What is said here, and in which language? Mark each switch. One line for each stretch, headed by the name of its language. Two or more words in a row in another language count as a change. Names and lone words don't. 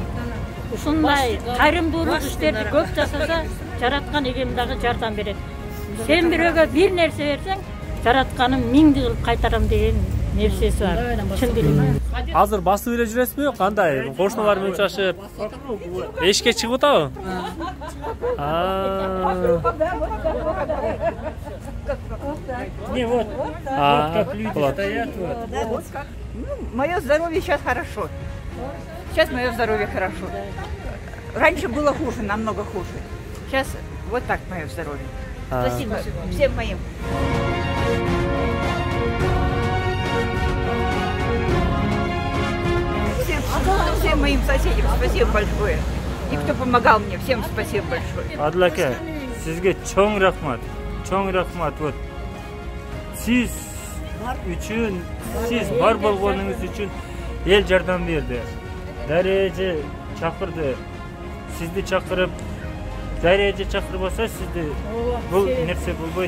Kyrgyz: Ушундай кайрымдуулук иштерди көп жасаса, жараткан Эгем дагы жардам берет. Сен бирөөгө бир нерсе берсең, жаратканым 1000 кылып кайтарам деген нерсеси бар. Чын билем. Азыр басып эле жүрөсүзбү? Кандай? Кошуналар менен учурашып, эшикке чыгып атабы?
Russian: Не, вот как люди стоят. Вот как. Мое здоровье сейчас хорошо. Сейчас мое здоровье хорошо. Раньше было хуже, намного хуже. Сейчас вот так мое здоровье. Спасибо всем моим. Всем моим соседям спасибо большое. И кто помогал мне, всем спасибо большое.
Kyrgyz: Адлаке, сизге чоң рахмат. Чоң рахмат. Вот. Сиз үчүн, сиз бар болгонуңуз үчүн эл жардам берди. Дареже чакырды. Сизди чакырып, Дареже чакырбаса сизди бул нерсе болбойт.